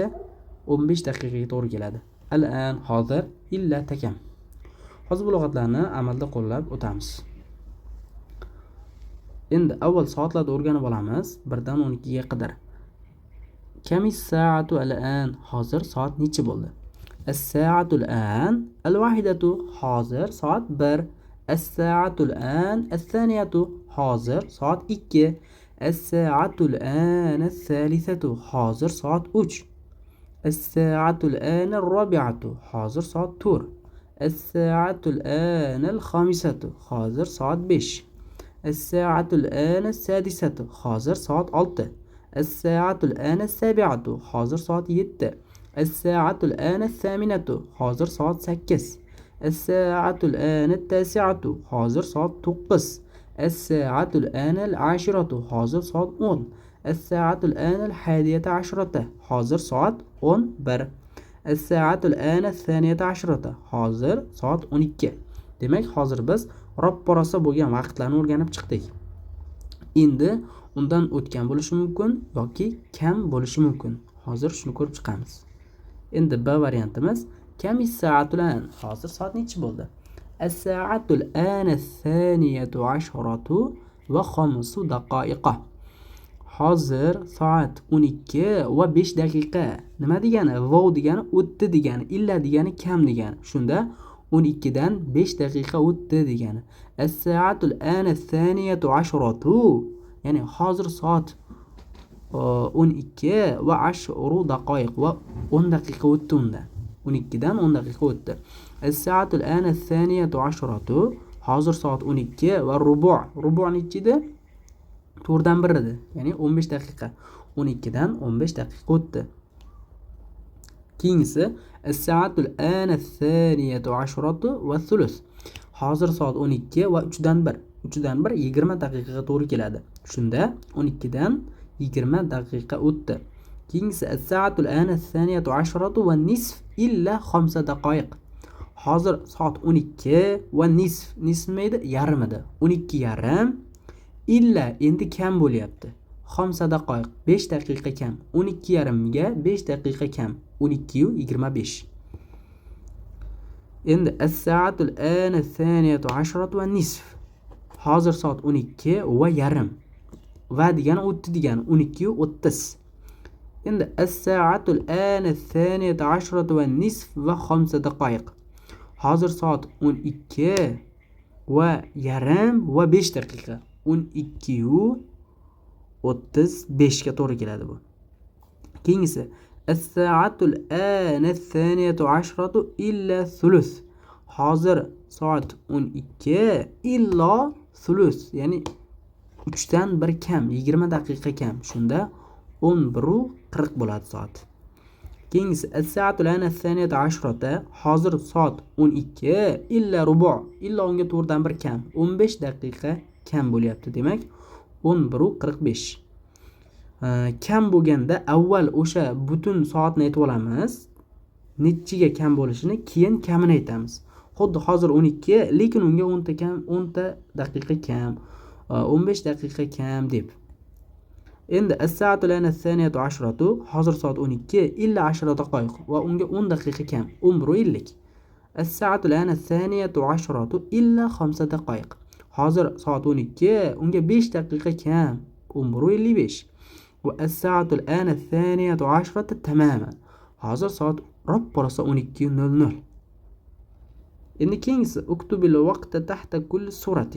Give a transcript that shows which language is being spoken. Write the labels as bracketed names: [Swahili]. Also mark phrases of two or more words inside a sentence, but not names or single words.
[Uzbek] 15 daqiqaga to'g'ri keladi. Al-an, hozir, illa takam. Hozir bu lug'atlarni amalda qo'llab o'tamiz. Endi avval soatlarni o'rganib olamiz 1 dan 12 ga qadar. [Arabic] كم الساعة الآن, [Uzbek] hozir soat necha bo'ldi? [Arabic] الساعة الآن، الواحدة, [Uzbek] hozir soat 1. [Arabic] الساعة الآن, [Uzbek] as-saniyatu, hozir soat 2. [Arabic] الساعة الآن, [Uzbek] as-salisatu, hozir soat 3. [Arabic] الساعة الآن، الرابعة, [Uzbek] hozir soat 4. [Arabic] الساعة الآن، الخامسة, [Uzbek] hozir soat 5. [Arabic] الساعة الآن, [Uzbek] as-sadisatu, hozir soat 6. [Arabic] الساعة الآن, [Uzbek] as-sabi'atu, hozir soat 7. [Arabic] الساعة الآن, [Uzbek] as-saminatu, hozir soat 8. [Arabic] الساعة الآن, [Uzbek] at-tasi'atu, hozir soat 9. [Arabic] الساعة الآن، العاشرة, [Uzbek] hozir soat 10. [Arabic] الساعة الآن، الحادية عشرة, [Uzbek] hozir soat 11. [Arabic] الساعة الآن, الثانية عشرة, [Uzbek] hozir soat 12. Demak, hozir biz ro'pparasa bo'lgan vaqtlarni o'rganib chiqdik. Endi undan o'tgan bo'lishi mumkin yoki kam bo'lishi mumkin. Hozir shuni ko'rib chiqamiz. Endi B variantimiz [Arabic] كم الساعة الآن, [Uzbek] hozir soat necha bo'ldi? [Arabic] الساعة الآن الثانية عشرة و 5 daqiqa. [Uzbek] Hozir soat 12 va 5 daqiqa. Nima degani? Vov degani o'tdi degani, illa degani kam degani. Shunda 12 dan 5 daqiqa o'tdi degani. [Arabic] الساعة الآن الثانية عشرة, [Uzbek] ya'ni hozir soat 12 va 10 daqiq va 10 daqiqa o'tdi unda. 12 dan 10 daqiqa o'tdi. [Arabic] الساعة الآن الثانية عشرة, [Uzbek] hozir soat 12 va rubu nechi edi? 4dan 1 edi, ya'ni 15 daqiqa. 12 dan 15 daqiqa o'tdi. [Arabic] Keyingisi الساعة الآن الثانية عشرة و ثلث. [Uzbek] Hozir soat 12 va 3dan 1. 3dan 1 20 daqiqaga to'g'ri keladi. Shunda 12 dan 20 daqiqa o'tdi. [Arabic] Keyingisi الساعة الآن الثانية عشرة و نصف إلا 5 دقائق. [Uzbek] Hozir soat 12 va nisf nima edi? Yarim edi. 12 yarim illa endi kam bo'lyapti. 5 daqiq, 5 daqiqa kam. 12 yarimga 5 daqiqa kam. [Arabic] 12 yu 25. Endi الساعة الآن الثانية عشرة و نصف. [Uzbek] Hozir soat 12 va yarim. Va degani o'tdi degani 12 yu 30. [Arabic] Endi الساعة الآن الثانية عشرة و نصف و 5 دقائق. [Uzbek] Hozir soat 12 va yarim va 5 daqiqa. 12 yu 35 ga to'g'ri keladi bu. [Arabic] Keyingisi الساعة الآن الثانية عشرة إلا ثلث. [Uzbek] Hozir soat 12 [Arabic] إلا ثلث, [Uzbek] ya'ni 3dan 1 kam, 20 daqiqa kam. Shunda 11:40 bo'ladi soat. Keyingisi [Arabic] الساعة الآن الثانية عشرة, [Uzbek] hozir soat 12 [Arabic] إلا ربع, [Uzbek] illa unga 4dan 1 kam, 15 daqiqa kam bo'lyapti. Demak 11:45. Kam bo'lganda avval o'sha butun soatni aytib olamiz. Nechiga kam bo'lishini, keyin kamini aytamiz. Xuddi hozir 12, lekin unga 10 ta kam, 10 ta daqiqa kam, 15 daqiqa kam deb. Endi [Arabic] الساعة الآن الثانية عشرة, [Uzbek] hozir soat 12 [Arabic] إلا 10 دقائق [Uzbek] va unga 10 daqiqa kam, 11:50. [Arabic] الساعة الآن الثانية عشرة إلا 5 دقائق. [Uzbek] Hozir soat 12, unga 5 daqiqa kam, 11:55. [Arabic] والساعة الآن 12:00 تماما. [Uzbek] Hozir soat ro'porosa 12:00. [Arabic] Endi keyingisi اكتب الوقت تحت كل صورة.